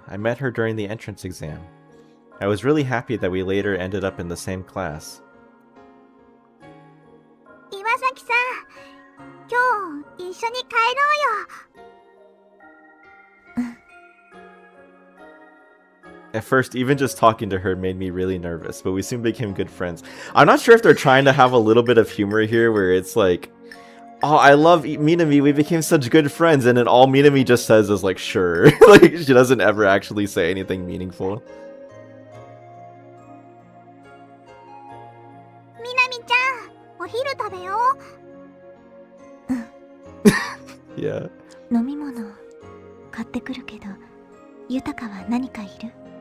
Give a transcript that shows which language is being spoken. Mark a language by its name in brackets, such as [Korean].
[English] I met her during the entrance exam. I was really happy that we later ended up in the same class. [Japanese] 岩崎さん、今日一緒に帰ろうよ。 [English] At first, even just talking to her made me really nervous, but we soon became good friends. I'm not sure if they're trying to have a little bit of humor here, where it's like, oh, I love Minami, we became such good friends, and then all Minami just says is like, sure. Like, she doesn't ever actually say anything meaningful. [Japanese] みなみちゃん、お昼食べよう。 [English] Yeah. [Japanese] 飲み物買ってくるけど、豊は何かいる？